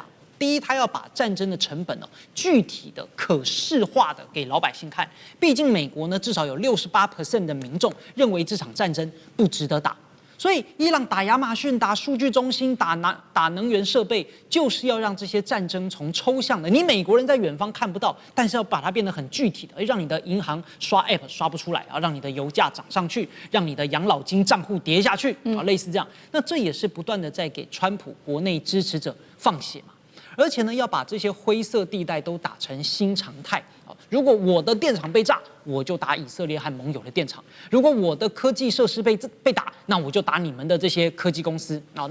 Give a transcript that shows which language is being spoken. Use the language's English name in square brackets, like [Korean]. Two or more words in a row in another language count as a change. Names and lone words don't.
[Chinese] 第一，他要把戰爭的成本具體的、可視化的給老百姓看。畢竟美國呢，至少有68% 的民眾認為這場戰爭不值得打。所以，伊朗打亞馬遜、打數據中心、打能源設備，就是要讓這些戰爭從抽象的，你美國人在遠方看不到，但是要把它變得很具體的，讓你的銀行刷 App 刷不出來啊，讓你的油價漲上去，讓你的養老金賬戶跌下去啊，類似這樣。那這也是不斷的在給川普國內支持者放血嘛。而且呢，要把這些灰色地帶都打成新常態啊， 如果我的電廠被炸，我就打以色列和盟友的電廠；如果我的科技設施被打，那我就打你們的這些科技公司啊。